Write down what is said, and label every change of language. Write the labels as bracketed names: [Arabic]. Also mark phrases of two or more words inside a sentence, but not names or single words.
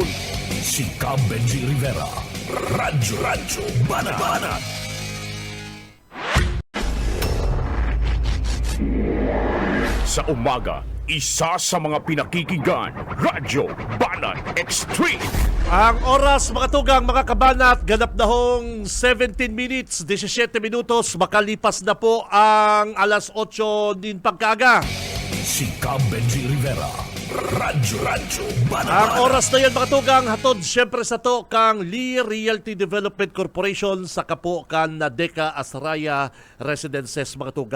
[Filipino] Si Cab Benji Rivera, Radyo Banat. Sa umaga, isa sa mga pinakikinggan, Radyo Banat Extreme. [Bikol] Ang oras mga tugang mga kabanat, ganap na hong 17 minutes, 17 minutos, makalipas na po ang alas 8 din pagkaaga. [Filipino] Si Cab Benji Rivera, Radyo Banat. [Bikol] Ang oras na yan mga tugang, hatod siyempre sa to kang Lee Realty Development Corporation sa kapo kan na Deka Asraya Residences mga tugang.